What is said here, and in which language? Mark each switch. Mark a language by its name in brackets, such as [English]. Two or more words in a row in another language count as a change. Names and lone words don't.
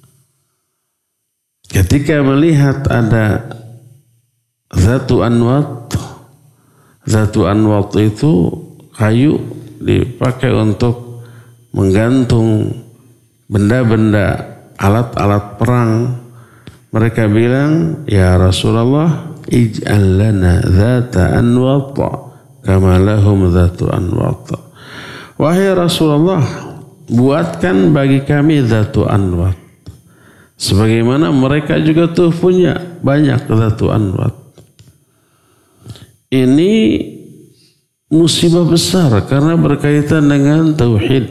[Indonesian] Ketika melihat ada Dhatu Anwat. Dhatu Anwat itu kayu dipakai untuk menggantung benda-benda alat-alat perang. Mereka bilang, [Arabic] يا رسول الله, اجعل لنا ذات أنواط كما لهم ذات أنواط. [Indonesian] Wahai Rasulullah, buatkan bagi kami dhatu anwat. Sebagaimana mereka juga tuh punya banyak dhatu anwat. Ini musibah besar karena berkaitan dengan tauhid.